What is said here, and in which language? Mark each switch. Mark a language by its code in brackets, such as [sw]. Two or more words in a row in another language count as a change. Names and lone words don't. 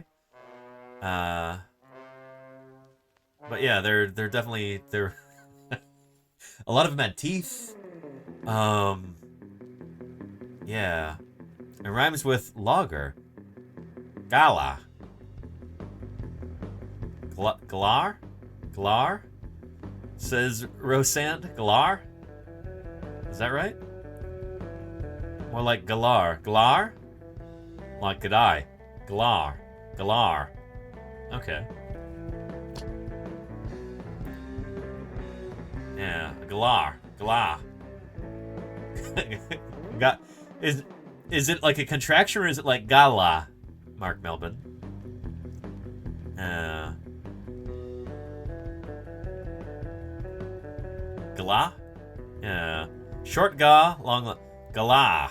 [en] But yeah, they're definitely a lot of them had teeth. Yeah. It rhymes with logger. Gala. Galar? Galar? Says Rosand. Galar? Is that right? More like Galar. Galar? Like Gadai. Galar. Galar. Okay. Yeah, Galar. Galar. Is it like a contraction or is it like Gala? Mark Melbourne. Gala? Yeah. Short ga, long Gala.